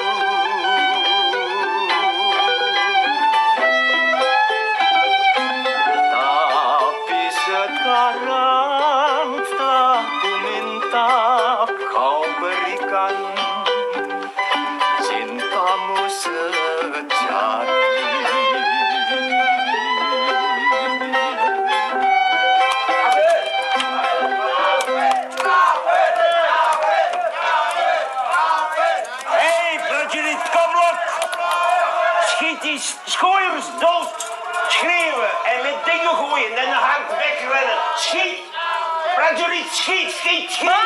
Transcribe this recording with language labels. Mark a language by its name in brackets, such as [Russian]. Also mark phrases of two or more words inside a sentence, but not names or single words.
[Indonesian] Tapi sekarang telah ku minta kau berikan cintamu sejati. [Dutch] Hé, prajurit, kom op! Schiet die schooiers dood! Schreeuwen en met dingen gooien en dan hard wegrennen. Schiet! Prajurit, schiet, schiet, schiet!